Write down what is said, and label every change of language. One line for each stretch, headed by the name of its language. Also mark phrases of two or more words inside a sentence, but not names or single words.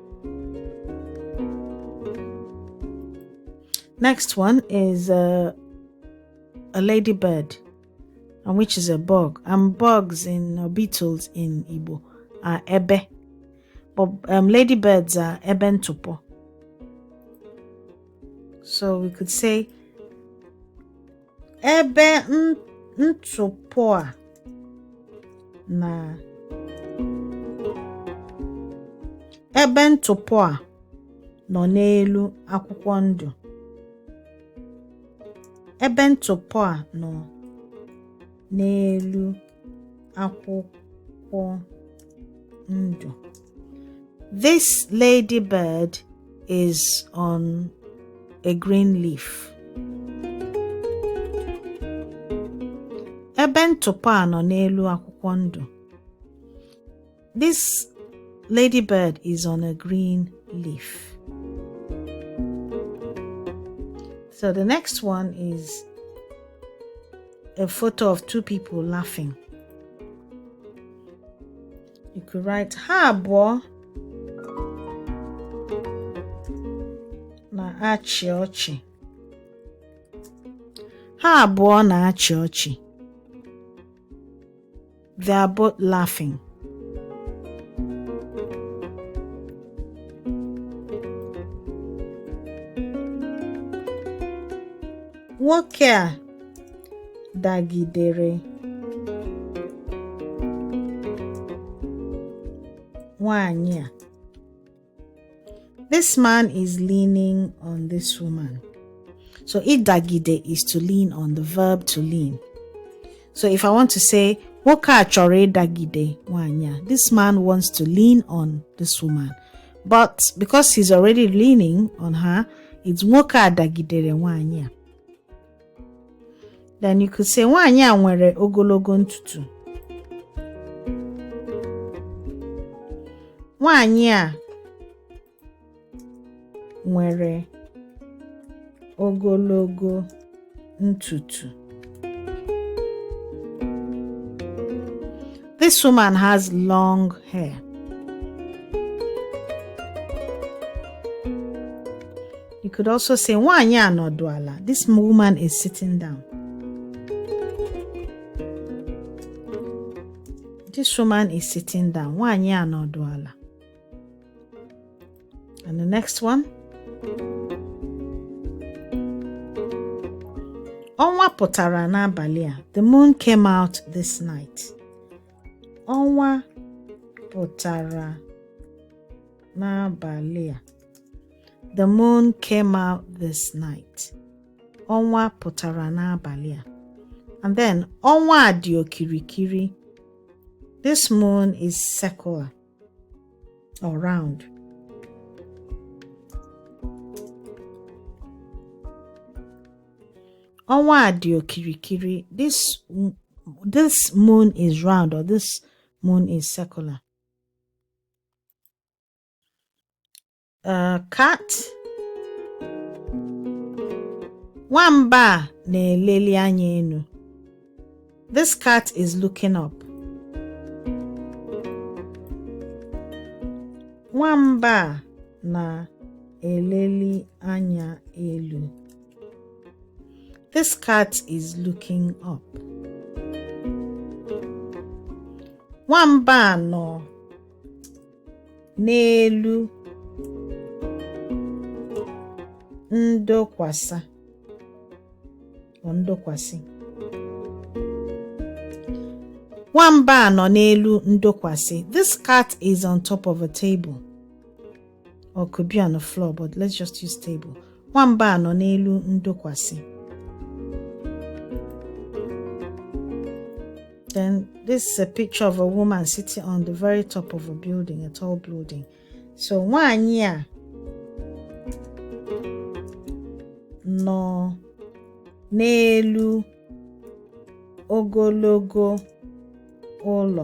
English: Next one is a ladybird, and which is a bug. And bugs beetles in Igbo are ebe. But ladybirds are ebentupo. So we could say
Igbo: ebe ntupo na ebentupo nọ n'elu akwụkwọ ndụ. Ebentupo nọ n'elu akwụkwọ ndụ.
English: This ladybird is on a green leaf.
Igbo: Ebentupo nọ n'elu akwụkwọ ndụ.
English: This ladybird is on a green leaf. So the next one is a photo of two people laughing. You could write
Igbo: ha abụọ na-achị ọchị. Ha abụọ na-achị ọchị.
English: They are both laughing.
Igbo: Nwoke a dagidere nwanyị a.
English: This man is leaning on this woman. So idagide is to lean on, the verb to lean. So if I want to say
Igbo: nwoke a chọrọ ịdagide nwanyị a,
English: this man wants to lean on this woman. But because he's already leaning on her, it's
Igbo: nwoke a dagidere nwanyị a.
English: Then you could say
Igbo: nwanyị a nwere ogologo ntutu. Nwanyị a nwere ogologo ntutu.
English: This woman has long hair. You could also say
Igbo: nwanyị a nọdụ ala.
English: This woman is sitting down. This woman is sitting down.
Igbo: Nwanyị a nọdụ ala.
English: And the next one.
Igbo: Ọnwa pụtara n'abalị a.
English: The moon came out this night.
Igbo: Ọnwa pụtara n'abalị a.
English: The moon came out this night.
Igbo: Ọnwa pụtara n'abalị a.
English: And then
Igbo: ọnwa dị okirikiri.
English: This moon is circular or round.
Igbo: Ọnwa dị okirikiri.
English: This moon is round, or this moon is circular. Cat.
Igbo: Nwamba na-eleli anya enu.
English: This cat is looking up.
Igbo: Nwamba na-eleli anya elu.
English: This cat is looking up.
Igbo: Nwamba nọ n'elu ndokwasa. Ndokwasi. Nwamba nọ n'elu ndokwasi.
English: This cat is on top of a table. or could be on the floor, but let's just use table.
Igbo: Nwamba nọ n'elu ndokwasi.
English: Then this is a picture of a woman sitting on the very top of a building, a tall building.
Igbo: So nwaanyị a nọ n'elu ogologo ụlọ.